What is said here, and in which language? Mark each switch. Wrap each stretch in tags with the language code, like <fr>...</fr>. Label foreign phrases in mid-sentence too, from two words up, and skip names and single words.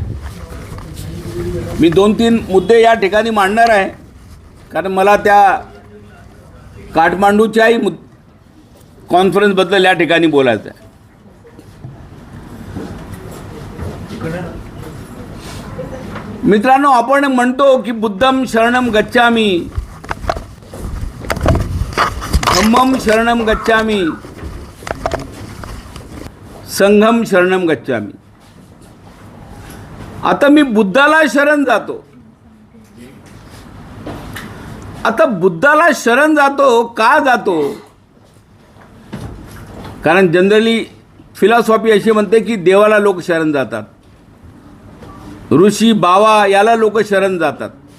<mr>मी 2-3 मुद्दे या ठिकाणी मांडणार आहे, कारण मला त्या काठमांडूच्याही कॉन्फरन्सबद्दल या ठिकाणी बोलायचं आहे. मित्रांनो, आपण म्हणतो की</mr> <pi>बुद्धम शरणम गच्छामी, धम्मम शरणम गच्छामी, संघम शरणम गच्छामी.</pi> <mr>आता मी बुद्धाला शरण जातो. आता बुद्धाला शरण जातो का जातो? कारण</mr> <en>generally philosophy</en> <mr>अशी म्हणते की देवाला लोक शरण जातात, ऋषी बावा याला लोक शरण जातात.</mr>